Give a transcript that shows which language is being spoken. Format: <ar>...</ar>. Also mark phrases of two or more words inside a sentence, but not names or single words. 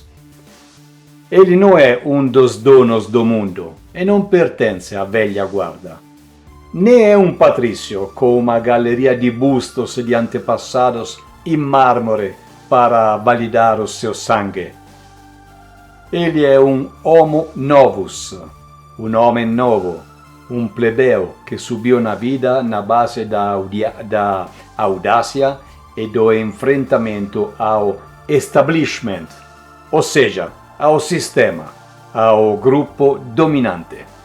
<pt>Ele não é um dos donos do mundo e não pertence à velha guarda. Nem é um patrício com uma galeria de bustos de antepassados em mármore para validar o seu sangue.</pt> <la>Ele é um homo novus,</la> <pt>um homem novo, um plebeu que subiu na vida na base da audácia e do enfrentamento ao establishment, ou seja, ao sistema, ao grupo dominante.</pt>